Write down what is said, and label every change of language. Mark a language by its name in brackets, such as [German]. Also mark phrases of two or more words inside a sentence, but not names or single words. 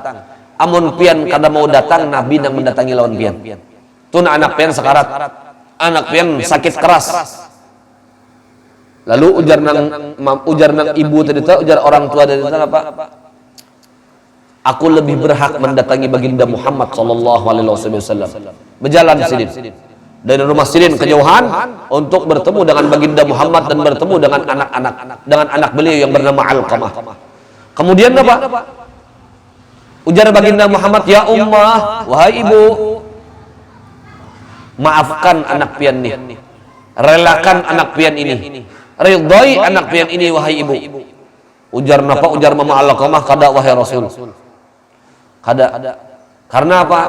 [Banjar] Amun pian kada mau datang, Nabi yang mendatangi lawan pian. Tun anak pian sekarat, anak pian sakit keras. Lalu ujar nang ibu tadi, ujar orang tua tadi apa? [Indonesian] Aku lebih berhak mendatangi baginda Muhammad [Arabic] sallallahu alaihi wasallam. [Banjar] Berjalan sidin dari rumah sidin kejauhan untuk bertemu dengan baginda Muhammad dan bertemu dengan anak-anak, dengan anak beliau yang bernama Alqamah. [Indonesian] Kemudian apa? Ujar baginda Muhammad, [Arabic] ya ummah, [Banjar] wahai ibu, maafkan anak pian ini, relakan anak pian ini, ridhoi anak pian ini wahai ibu. Ujar napa? Ujar Mama Alqamah, kada wahai Rasul. Kada. Karena apa?